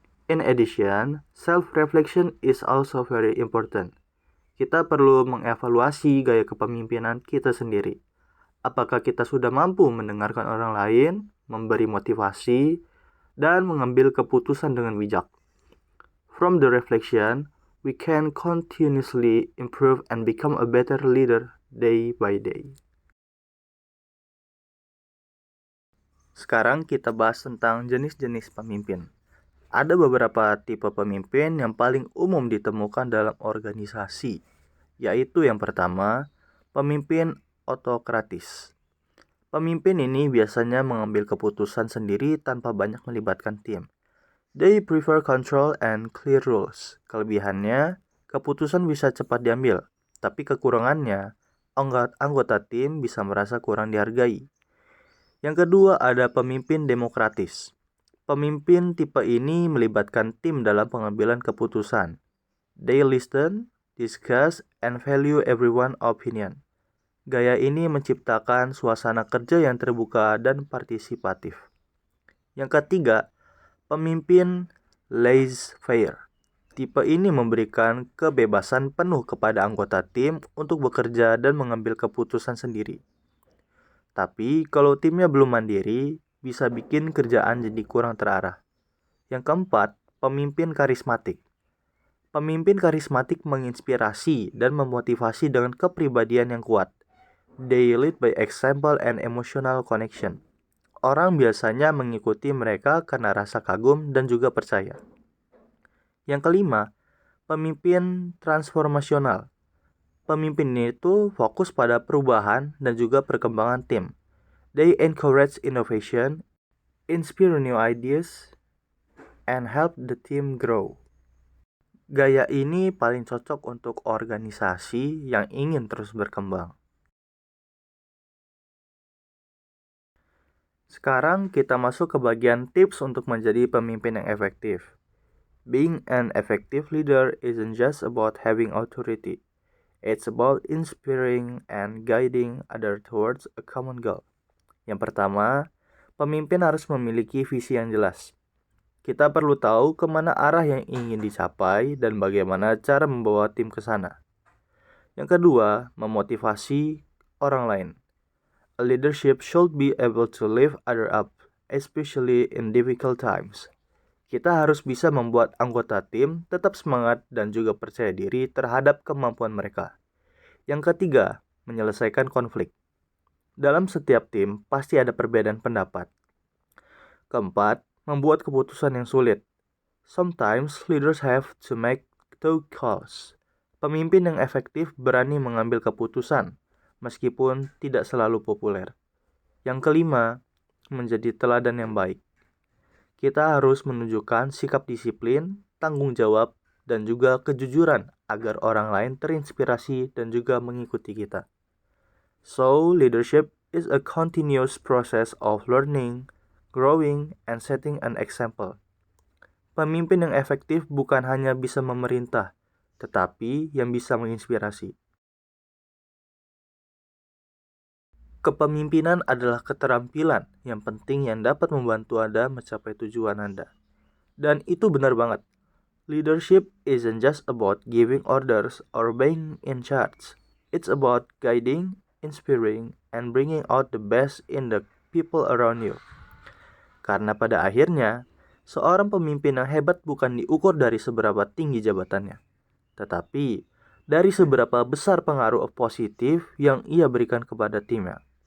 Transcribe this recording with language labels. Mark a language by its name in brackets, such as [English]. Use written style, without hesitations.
[English] In addition, self-reflection is also very important. [Indonesian] Kita perlu mengevaluasi gaya kepemimpinan kita sendiri. Apakah kita sudah mampu mendengarkan orang lain, memberi motivasi, dan mengambil keputusan dengan bijak? [English] From the reflection, we can continuously improve and become a better leader day by day. [Indonesian] Sekarang kita bahas tentang jenis-jenis pemimpin. Ada beberapa tipe pemimpin yang paling umum ditemukan dalam organisasi, yaitu yang pertama, pemimpin otokratis. Pemimpin ini biasanya mengambil keputusan sendiri tanpa banyak melibatkan tim. [English] They prefer control and clear rules. [Indonesian] Kelebihannya, keputusan bisa cepat diambil, tapi kekurangannya, anggota tim bisa merasa kurang dihargai. Yang kedua ada pemimpin demokratis. Pemimpin tipe ini melibatkan tim dalam pengambilan keputusan. [English] They listen, discuss, and value everyone's opinion. [Indonesian] Gaya ini menciptakan suasana kerja yang terbuka dan partisipatif. Yang ketiga, pemimpin laissez-faire. Tipe ini memberikan kebebasan penuh kepada anggota tim untuk bekerja dan mengambil keputusan sendiri. Tapi kalau timnya belum mandiri, bisa bikin kerjaan jadi kurang terarah. Yang keempat, pemimpin karismatik. Pemimpin karismatik menginspirasi dan memotivasi dengan kepribadian yang kuat. [English] They lead by example and emotional connection. [Indonesian] Orang biasanya mengikuti mereka karena rasa kagum dan juga percaya. Yang kelima, pemimpin transformasional. Pemimpin itu fokus pada perubahan dan juga perkembangan tim. [English] They encourage innovation, inspire new ideas, and help the team grow. [Indonesian] Gaya ini paling cocok untuk organisasi yang ingin terus berkembang. Sekarang kita masuk ke bagian tips untuk menjadi pemimpin yang efektif. [English] Being an effective leader isn't just about having authority. It's about inspiring and guiding others towards a common goal. [Indonesian] Yang pertama, pemimpin harus memiliki visi yang jelas. Kita perlu tahu kemana arah yang ingin dicapai dan bagaimana cara membawa tim ke sana. Yang kedua, memotivasi orang lain. [English] A leadership should be able to lift others up, especially in difficult times. [Indonesian] Kita harus bisa membuat anggota tim tetap semangat dan juga percaya diri terhadap kemampuan mereka. Yang ketiga, menyelesaikan konflik. Dalam setiap tim pasti ada perbedaan pendapat. Keempat, membuat keputusan yang sulit. [English] Sometimes leaders have to make tough calls. [Indonesian] Pemimpin yang efektif berani mengambil keputusan, meskipun tidak selalu populer. Yang kelima, menjadi teladan yang baik. Kita harus menunjukkan sikap disiplin, tanggung jawab, dan juga kejujuran agar orang lain terinspirasi dan juga mengikuti kita. [English] So, leadership is a continuous process of learning, growing, and setting an example. [Indonesian] Pemimpin yang efektif bukan hanya bisa memerintah, tetapi yang bisa menginspirasi. Kepemimpinan adalah keterampilan yang penting yang dapat membantu Anda mencapai tujuan Anda. Dan itu benar banget. [English] Leadership isn't just about giving orders or being in charge. It's about guiding, inspiring, and bringing out the best in the people around you. [Indonesian] Karena pada akhirnya, seorang pemimpin yang hebat bukan diukur dari seberapa tinggi jabatannya, tetapi dari seberapa besar pengaruh positif yang ia berikan kepada timnya.